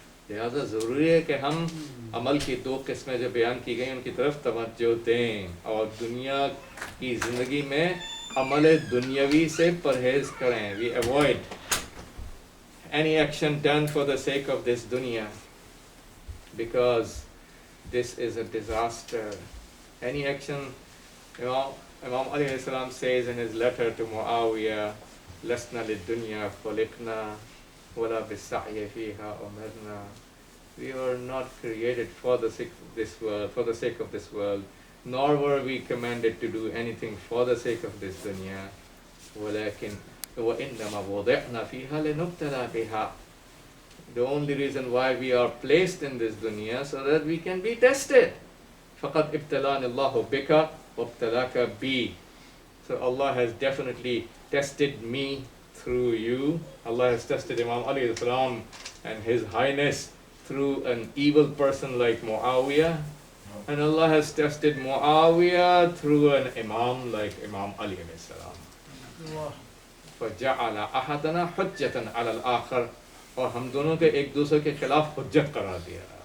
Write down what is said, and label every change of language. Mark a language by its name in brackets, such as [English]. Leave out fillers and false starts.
[Urdu] لہذا ضروری ہے کہ ہم عمل کی دو قسمیں جو بیان کی گئی ان کی طرف توجہ دیں, اور دنیا کی زندگی میں عمل دنیاوی سے پرہیز کریں. [English] We avoid any action done for the sake of this dunya, because this is a disaster. Any action, Imam Ali salam says in his letter to Muawiyah, [Arabic] لَسْنَا لِلدُّنْيَا خُلِقْنَا وَلَا بِالسَّعْيِ فِيهَا أُمِرْنَا. [English] We were not created for the sake of this world, for the sake of this world, nor were we commanded to do anything for the sake of this dunya. [Arabic] وَلَكِنْ وَإِنَّمَا وُضِعْنَا فِيهَا لِنُبْتَلَى بِهَا. [English] The only reason why we are placed in this dunya so that we can be tested. [Arabic] فَقَدْ ابْتَلَانِ اللَّهُ بِكَ وَابْتَلَاكَ بِي. [English] So Allah has definitely tested me through you. Allah has tested Imam Ali salam and His Highness through an evil person like Muawiyah, and Allah has tested Muawiyah through an Imam like Imam Ali salam. [Arabic] فجعل احدنا حجتا علی الاخر، [Urdu] اور ہم دونوں کے ایک دوسرے کے خلاف حجت قرار دیا.